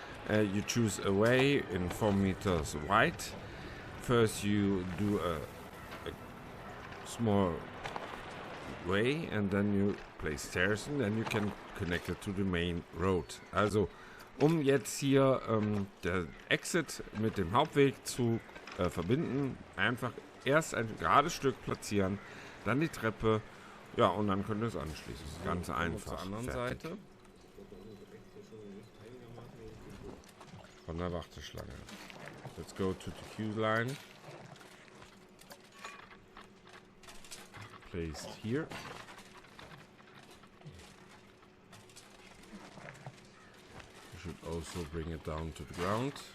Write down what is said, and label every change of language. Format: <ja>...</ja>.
<en>You choose a way in 4 meters wide. First you do a small way and then you place stairs and then you can connect it to the main road.</en> <de>Also, um jetzt hier der Exit mit dem Hauptweg zu verbinden, einfach erst ein gerades Stück platzieren, dann die Treppe, ja, und dann könnt ihr es anschließen. Das ist ganz einfach. Zur anderen Seite. Von der Warteschlange.</de> <en>Let's go to the queue line. Placed here. You should also bring it down to the ground.</en>